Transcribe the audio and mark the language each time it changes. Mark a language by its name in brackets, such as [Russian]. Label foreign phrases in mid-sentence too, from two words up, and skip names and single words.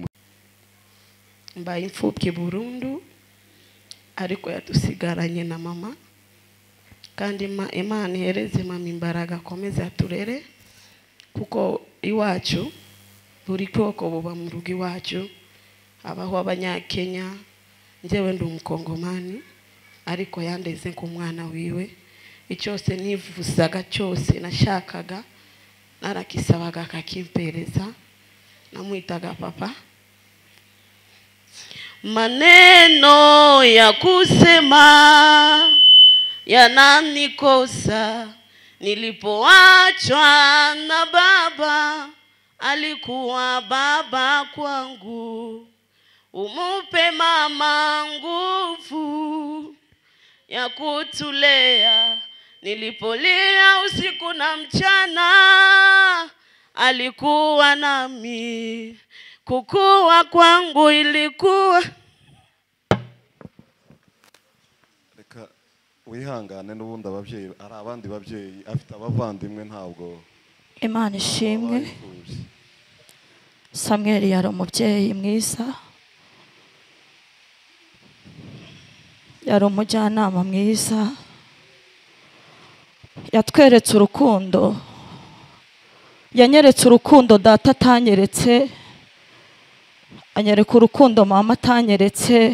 [Kinyarwanda] mbaye imfubyi burundu, ariko yadusigaranye na mama, kandi Imana ihereze mama imbaraga akomeze aturere, kuko iwacu buri bwoko buba mu rugo iwacu. Abaho abanyakenya, njyewe ndi umukongomani, ariko yandeze nk'umwana wiwe. Icyose nivuzaga cyose nashakaga narakisabaga akakimpereza, namwitaga papa. [Swahili] Maneno ya kusema yananikosa, nilipoachwa na baba, alikuwa baba kwangu. Umupe mama nguvu ya kutulea, nilipolia usiku na mchana, alikuwa nami. Kukua kwangu ilikuwa. [Kinyarwanda] reka wihangane, n'ubundi ababyeyi ari abandi babyeyi, afite abavandimwe ntabwo. Imana ishimwe. Samuel yari umubyeyi mwiza, yari umujyanama mwiza, yatweretse urukundo, yanyeretse urukundo data atanyeretse, anyereka urukundo mama atanyeretse.